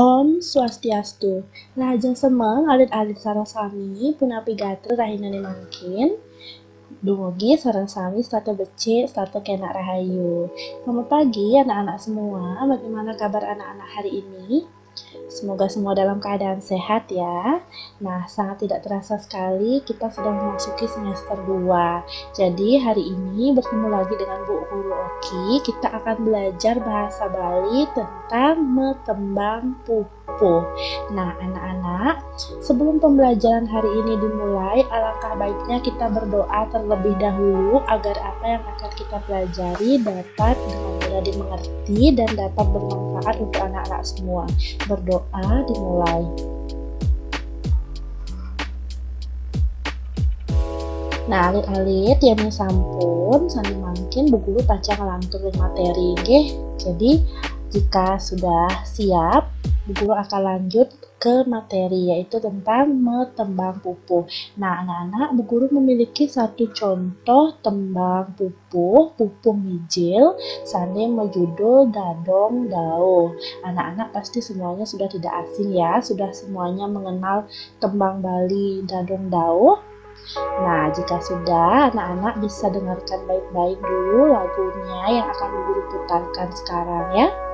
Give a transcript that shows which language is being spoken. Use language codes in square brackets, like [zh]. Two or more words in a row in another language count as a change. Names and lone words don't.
[ban] Om Swastiastu. Lajeng semeng alit-alit sareng sami punapi gatel rahinane mangkin. Dumugi sareng sami starta becik, starta kena rahayu. [id] Selamat pagi anak-anak semua. Bagaimana kabar anak-anak hari ini? Semoga semua dalam keadaan sehat ya. Nah, sangat tidak terasa sekali kita sudah memasuki semester 2. Jadi hari ini bertemu lagi dengan Bu Guru Oki. Kita akan belajar bahasa Bali tentang metembang pupuh. Nah, anak-anak, sebelum pembelajaran hari ini dimulai, alangkah baiknya kita berdoa terlebih dahulu agar apa yang akan kita pelajari dapat dengan mudah dimengerti dan dapat bermanfaat untuk anak-anak semua. Berdoa dimulai. Nah, [ban] alit-alit ya sampun sami mangkin Bu Guru pacang lantur materi nggih. [id] Jadi jika sudah siap, Bu Guru akan lanjut ke materi yaitu tentang metembang pupuh. Nah, anak-anak, Bu Guru memiliki satu contoh tembang pupuh mijil sane menjudul Dadong Dao. Anak-anak pasti semuanya sudah tidak asing ya, sudah semuanya mengenal tembang Bali Dadong Dao. Nah, jika sudah, anak-anak bisa dengarkan baik-baik dulu lagunya yang akan Bu Guru putarkan sekarang ya.